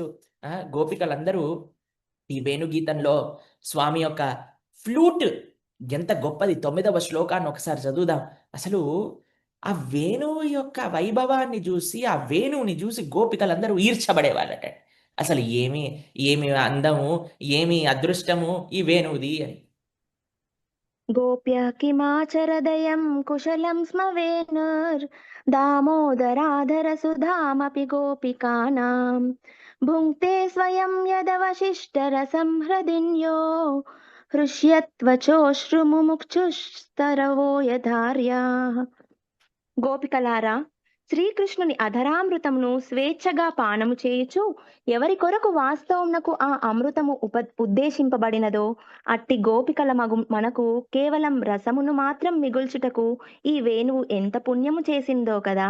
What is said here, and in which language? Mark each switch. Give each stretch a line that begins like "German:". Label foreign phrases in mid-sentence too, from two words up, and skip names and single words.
Telugu: గోపికలందరూ ఈ వేణుగీతంలో స్వామి యొక్క ఫ్లూట్ ఎంత గొప్పది. 9వ శ్లోకాన్ని ఒకసారి చదువుదాం. అసలు ఆ వేణువు యొక్క వైభవాన్ని చూసి, ఆ వేణువుని చూసి గోపికలందరూ ఈర్ష్యపడేవాళ్ళట. అసలు ఏమి ఏమి అందము, ఏమి అదృష్టము ఈ వేణువుది అని.
Sanskrit: गोप्यः किमाचरदयं कुशलं स्म वेणुर्दामोदराधरसुधामपि गोपिकानां भुङ्क्ते स्वयं यदवशिष्टरसं हृदिन्यो हृष्यत्वचोश्रुमुमुक्षुस्तरवो यथार्याः.
Telugu: గోపికలారా, శ్రీకృష్ణుని అధరామృతమును స్వేచ్ఛగా పానము చేయుచు ఎవరి కొరకు వాస్తవమునకు ఆ అమృతము ఉద్దేశింపబడినదో అట్టి గోపికల మనకు కేవలం రసమును మాత్రం మిగుల్చుటకు ఈ వేణువు ఎంత పుణ్యము చేసిందో కదా.